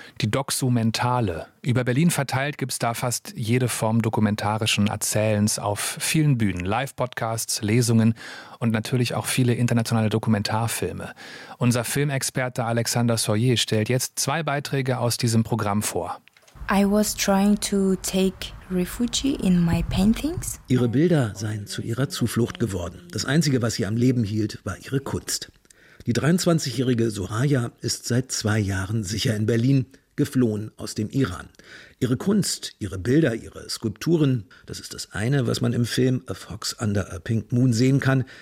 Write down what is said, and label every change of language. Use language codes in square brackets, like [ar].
[de] Die Doxumentale. Über Berlin verteilt gibt es da fast jede Form dokumentarischen Erzählens auf vielen Bühnen. Live-Podcasts, Lesungen und natürlich auch viele internationale Dokumentarfilme. Unser Filmexperte Alexander Soyer stellt jetzt zwei Beiträge aus diesem Programm vor. [en] I was trying to take refuge in my paintings. [de] Ihre Bilder seien zu ihrer Zuflucht geworden. Das Einzige, was sie am Leben hielt, war ihre Kunst. Die 23-jährige Soraya ist seit 2 Jahren sicher in Berlin, geflohen aus dem Iran. Ihre Kunst, ihre Bilder, ihre Skulpturen, das ist das eine, was man im Film A Fox Under a Pink Moon sehen kann.